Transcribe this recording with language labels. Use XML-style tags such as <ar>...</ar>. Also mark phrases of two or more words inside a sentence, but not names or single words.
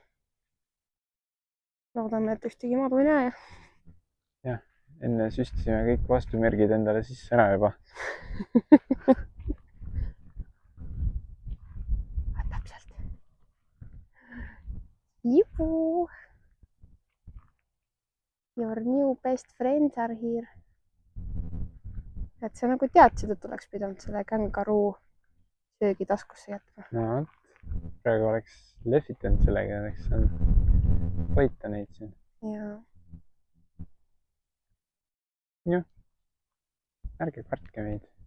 <et>Loodame, et ühtegi madu ei näe. Jah, enne süstisime kõik vastumärgid endale sisse ära juba. Täpselt. Juhu!</et> <en>Your new best friends are here.</en> <et>Et sa nagu teadsid, et oleks pidanud selle kängaruu söögi taskusse jätma. No, praegu oleks lehvitanud sellega, oleks saanud hoita neid siin. Jaa. Jah, ärge kartke meid.</et>